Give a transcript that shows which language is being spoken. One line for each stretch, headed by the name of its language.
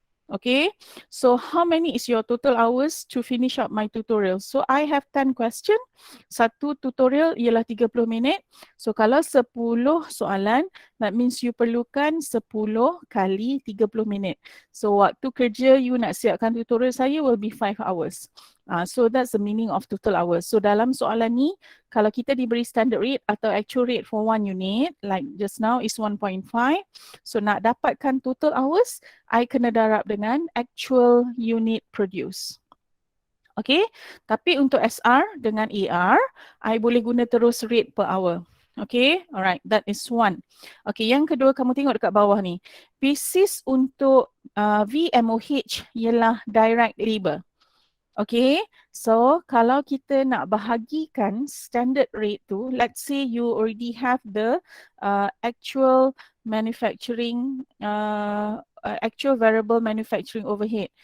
English: Okay, so how many is your total hours to finish up my tutorial? So I have 10 question.
Malay: Satu tutorial ialah 30 minit. So kalau 10 soalan,
English: that means you
Malay: perlukan 10 kali 30 minit. So waktu kerja you nak siapkan tutorial saya
English: will be 5 hours. So that's the meaning of total hours. So
Malay: dalam soalan ni, kalau kita diberi
English: standard rate atau actual rate for one unit, like just now is 1.5.
Malay: So nak dapatkan total hours, I kena darab dengan actual unit produce. Okay, tapi untuk SR dengan AR, I boleh guna terus rate per hour.
English: Okay, alright, that is one.
Malay: Okay, yang kedua kamu tengok dekat bawah ni. Basis untuk VMOH ialah direct labor.
English: Okay, so
Malay: kalau kita nak bahagikan
English: standard rate tu, let's say you already have the actual manufacturing, actual variable manufacturing overhead.